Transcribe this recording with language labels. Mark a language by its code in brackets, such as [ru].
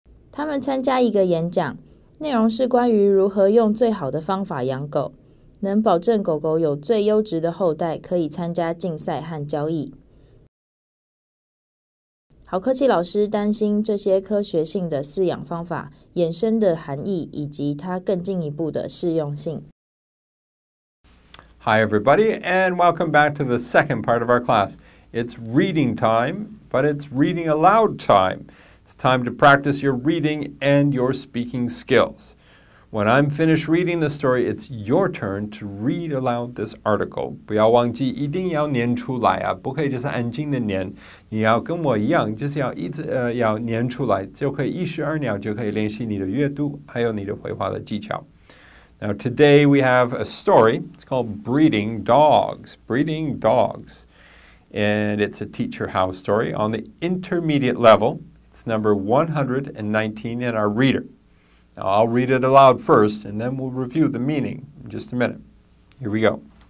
[zh] 他们参加一个演讲，内容是关于如何用最好的方法养狗，能保证狗狗有最优质的后代，可以参加竞赛和交易。好科技老师担心这些科学性的饲养方法衍生的含义以及它更进一步的适用性。 [en] Hi everybody, and welcome back to the second part of our class. It's reading time, but it's reading aloud time. It's time to practice your reading and your speaking skills. When I'm finished reading the story, it's your turn to read aloud this article. [zh] 不要忘记一定要念出来啊，不可以就是安静的念，你要跟我一样，就是要一直要念出来，就可以1石2鸟，就可以练习你的阅读，还有你的绘画的技巧。 [en] Now today we have a story. It's called Breeding Dogs. Breeding Dogs. And it's a teach your how story on the intermediate level. It's number 119 in our reader. Now I'll read it aloud first and then we'll review the meaning in just a minute. Here we go.